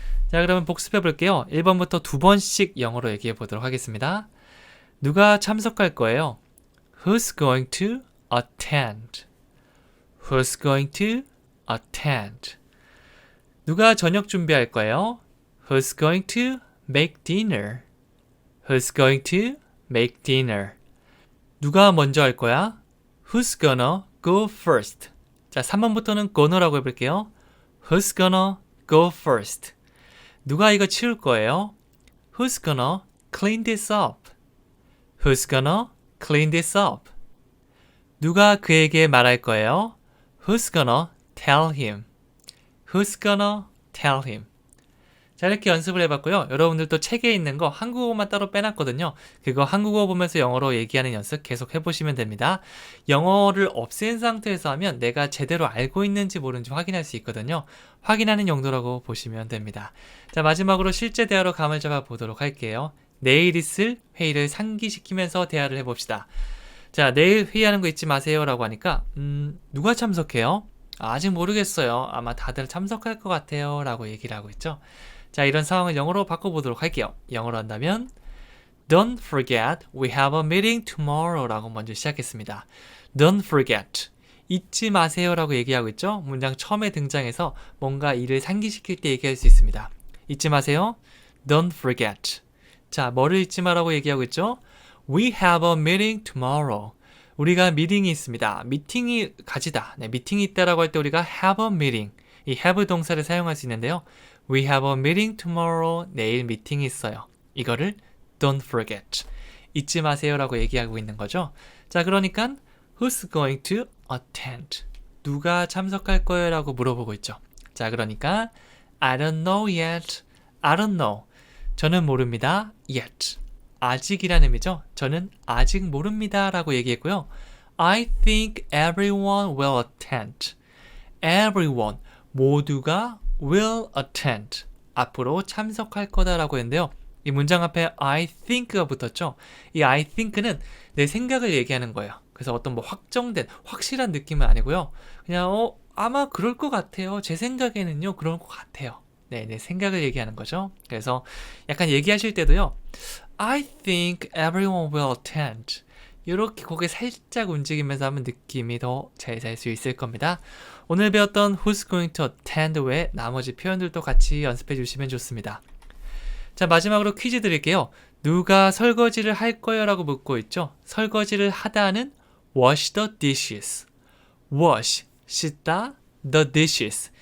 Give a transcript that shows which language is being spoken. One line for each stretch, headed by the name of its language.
Korean: 자, 그러면 복습해 볼게요. 1번부터 두 번씩 영어로 얘기해 보도록 하겠습니다. 누가 참석할 거예요?
English: Who's going to attend? Who's going to attend?
Korean: 누가 저녁 준비할 거예요?
English: Who's going to make dinner? Who's going to make dinner?
Korean: 누가 먼저 할 거야?
English: Who's gonna go first?
Korean: 자, 3번부터는 gonna라고 해볼게요.
English: Who's gonna go first?
Korean: 누가 이거 치울 거예요?
English: Who's gonna clean this up? Who's gonna clean this up?
Korean: 누가 그에게 말할 거예요?
English: Who's gonna tell him? Who's gonna tell him?
Korean: 자, 이렇게 연습을 해봤고요. 여러분들도 책에 있는 거 한국어만 따로 빼놨거든요. 그거 한국어 보면서 영어로 얘기하는 연습 계속 해보시면 됩니다. 영어를 없앤 상태에서 하면 내가 제대로 알고 있는지 모르는지 확인할 수 있거든요. 확인하는 용도라고 보시면 됩니다. 자, 마지막으로 실제 대화로 감을 잡아 보도록 할게요. 내일 있을 회의를 상기시키면서 대화를 해봅시다. 자, 내일 회의하는 거 잊지 마세요 라고 하니까 누가 참석해요? 아직 모르겠어요. 아마 다들 참석할 것 같아요 라고 얘기를 하고 있죠. 자, 이런 상황을 영어로 바꿔보도록 할게요. 영어로 한다면
English: Don't forget we have a meeting tomorrow
Korean: 라고 먼저 시작했습니다.
English: Don't forget
Korean: 잊지 마세요 라고 얘기하고 있죠. 문장 처음에 등장해서 뭔가 일을 상기시킬 때 얘기할 수 있습니다. 잊지 마세요.
English: Don't forget.
Korean: 자, 뭐를 잊지 마라고 얘기하고 있죠.
English: We have a meeting tomorrow.
Korean: 우리가 미팅이 있습니다. 미팅이 가지다. 네, 미팅이 있다라고 할 때 우리가
English: have a meeting.
Korean: 이 have 동사를 사용할 수 있는데요.
English: We have a meeting tomorrow.
Korean: 내일 미팅이 있어요. 이거를
English: don't forget.
Korean: 잊지 마세요라고 얘기하고 있는 거죠. 자, 그러니까
English: who's going to attend?
Korean: 누가 참석할 거예요? 라고 물어보고 있죠. 자, 그러니까
English: I don't know yet. I don't know.
Korean: 저는 모릅니다. yet. 아직이라는 의미죠. 저는 아직 모릅니다. 라고 얘기했고요.
English: I think everyone will attend. Everyone.
Korean: 모두가
English: will attend.
Korean: 앞으로 참석할 거다라고 했는데요. 이 문장 앞에 I think가 붙었죠. 이 I think는 내 생각을 얘기하는 거예요. 그래서 어떤 뭐 확정된, 확실한 느낌은 아니고요. 그냥 아마 그럴 것 같아요. 제 생각에는요. 그럴 것 같아요. 네, 내 생각을 얘기하는 거죠. 그래서 약간 얘기하실 때도요.
English: I think everyone will attend.
Korean: 이렇게 고개 살짝 움직이면서 하면 느낌이 더 잘 살 수 있을 겁니다. 오늘 배웠던
English: who's going to attend
Korean: 외에 나머지 표현들도 같이 연습해 주시면 좋습니다. 자, 마지막으로 퀴즈 드릴게요. 누가 설거지를 할 거예요? 라고 묻고 있죠. 설거지를 하다는
English: wash the dishes. wash, 씻다, the dishes.